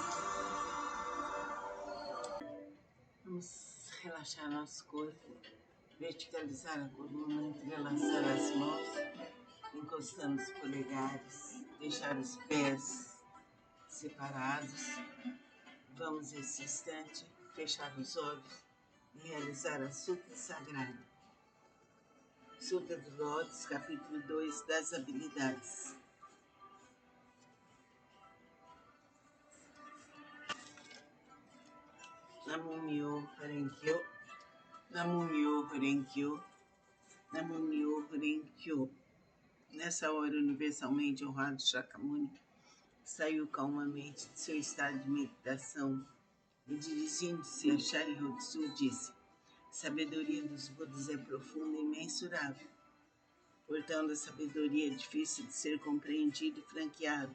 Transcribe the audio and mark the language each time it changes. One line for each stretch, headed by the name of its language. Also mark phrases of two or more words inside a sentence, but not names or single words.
Portuguese: Vamos relaxar nosso corpo, verticalizar a coluna, entrelaçar as mãos, encostando os polegares, deixar os pés separados. Vamos, nesse instante, fechar os olhos e realizar a Sutra Sagrada. Sutra do Lótus, capítulo 2, das habilidades.
Japanese: Namo Myo Horenkyo, Namo Myo Horenkyo, Namo Myo Horenkyo.
Portuguese: Nessa hora, universalmente honrado Shakyamuni saiu calmamente de seu estado de meditação e, dirigindo-se a Sharyotsu, disse: a sabedoria dos Budas é profunda e imensurável. Portanto, a sabedoria é difícil de ser compreendida e franqueada.